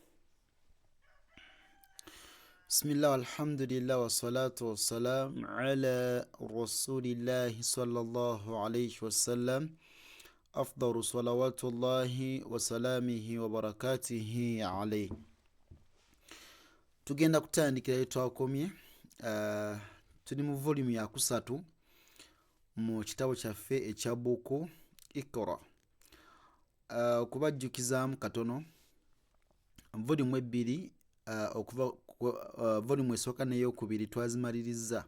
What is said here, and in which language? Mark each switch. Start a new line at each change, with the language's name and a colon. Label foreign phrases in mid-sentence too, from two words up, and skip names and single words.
Arabic: بسم الله والحمد لله والصلاة والسلام على رسول الله صلى الله عليه وسلم أفضل صلوات الله وسلامه وبركاته عليه.
Ganda: Tugenda kutandikira etwakomye tuli mu volume ya kusatu mu kitabo kyaffe ekya buku Iqra. Kubajjukizaamu katono volume ebbiri okuva volume esooka n'eyokubiri twazimaliriza.